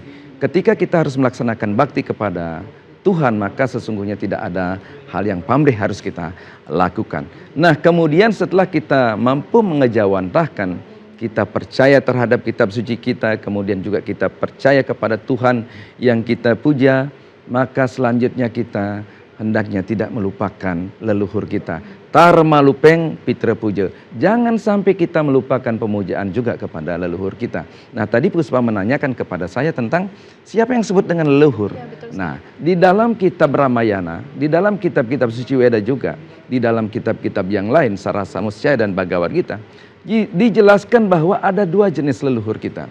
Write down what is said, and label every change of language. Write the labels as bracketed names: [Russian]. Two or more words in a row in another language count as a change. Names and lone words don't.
[Indonesian] Ketika kita harus melaksanakan bakti kepada Tuhan, maka sesungguhnya tidak ada hal yang pamrih harus kita lakukan. Nah, kemudian setelah kita mampu mengejawantahkan, kita percaya terhadap kitab suci kita, kemudian juga kita percaya kepada Tuhan yang kita puja, maka selanjutnya kita hendaknya tidak melupakan leluhur kita. [Kawi] Tarma lupeng pitra puja. [Indonesian] Jangan sampai kita melupakan pemujaan juga kepada leluhur kita. Nah, tadi Puspa menanyakan kepada saya tentang siapa yang disebut dengan leluhur. Ya, betul. Nah, di dalam kitab Ramayana, di dalam kitab-kitab suci Weda juga, di dalam kitab-kitab yang lain, Sarasa Muscaya dan Bhagavad Gita, dijelaskan bahwa ada dua jenis leluhur kita.